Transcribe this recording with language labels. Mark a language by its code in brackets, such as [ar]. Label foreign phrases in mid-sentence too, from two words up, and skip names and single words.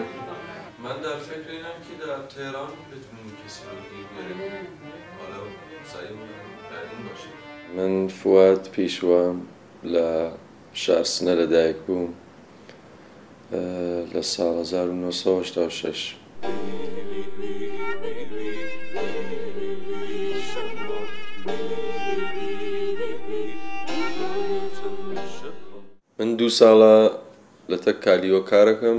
[fa] من در فکر اینم که در تهران بتونیم کسی رو بیاریم. حالا سعیم بر این باشه. [ckb] من فواد پیشوام لشهرسنە لەدایک بووم لە ساڵ 1986. من 2 ساڵە لە تەک کالیۆ کارەکەم.